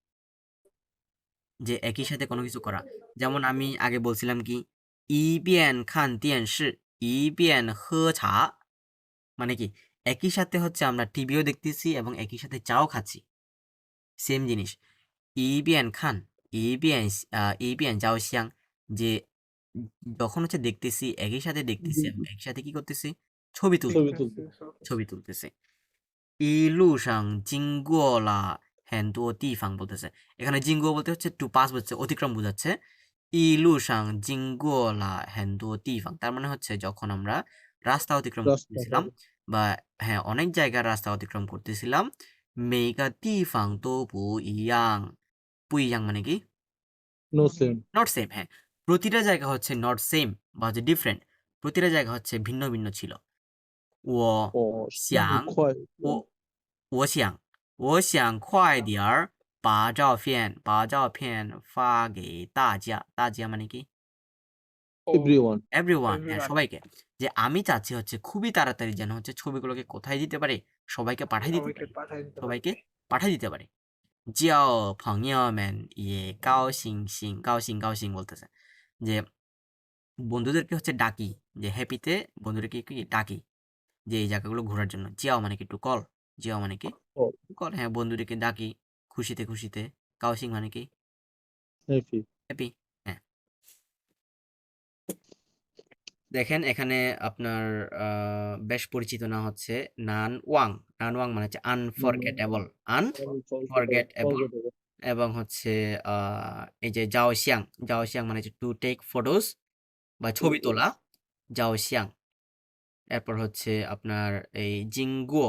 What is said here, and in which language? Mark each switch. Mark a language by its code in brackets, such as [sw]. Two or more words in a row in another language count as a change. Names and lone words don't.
[bn] যে একই সাথে কোনো কিছু করা যেমন আমি আগে বলছিলাম কি [zh] 一边看电视一边喝茶 [bn] মানে কি একই সাথে হচ্ছে আমরা টিভিও দেখতেছি এবং একই সাথে চাও খাচ্ছি সেম জিনিস [zh] 一边看一边照相 [bn] যে যখন হচ্ছে দেখতেছি একই সাথে দেখতেছি এবং একই সাথে কি করতেছি ছবি তুলতেছি [zh] 一路上经过了很多地方 [bn] বলতেছে এখানে জিঙ্গো বলতে হচ্ছে [en] to pass [bn] বলছে অতিক্রম বোঝাচ্ছে [zh] 一路上经过了很多地方 [bn] তার মানে হচ্ছে যখন আমরা রাস্তা অতিক্রম করতেছিলাম বা হ্যাঁ অনেক জায়গার রাস্তা অতিক্রম করতেছিলাম [zh] 每个地方都不一样不一样 [bn] মানে কি [en] No same. not same [bn] হ্যাঁ প্রতিটা জায়গা হচ্ছে [en] not same [bn] বা হচ্ছে ডিফারেন্ট প্রতিটা জায়গা হচ্ছে ভিন্ন ভিন্ন ছিল ও [zh] 我想快我我想快点儿把照片发给大家 [bn] মানে কি [en] everyone. [bn] এভরিওয়ান হ্যাঁ সবাইকে যে আমি চাচ্ছি হচ্ছে খুবই তাড়াতাড়ি যেন হচ্ছে ছবিগুলোকে কোথায় দিতে পারে সবাইকে পাঠিয়ে দিতে পারে সবাইকে পাঠিয়ে দিতে পারে [zh] 叫朋友们也高兴 [bn] বলতেছে যে বন্ধুদেরকে হচ্ছে ডাকি যে হ্যাপিতে বন্ধুদেরকে কি ডাকি যে এই জায়গাগুলো ঘোরার জন্য জিয়াও মানে কি [en] to call [bn] জিয়াও মানে কি [en] Call. [bn] কল হ্যাঁ বন্ধুদেরকে ডাকি খুশিতে কাউসিং মানে কি [en] Happy. [bn] হ্যাপি হ্যাঁ দেখেন এখানে আপনার বেশ পরিচিত না হচ্ছে নান ওয়াং মানে হচ্ছে আনফরগেটেবল এবং হচ্ছে এই যে জাও শিয়াং মানে হচ্ছে [en] to take photos [bn] বা ছবি তোলা জাও শিয়াং এরপর হচ্ছে আপনার এই জিঙ্গুও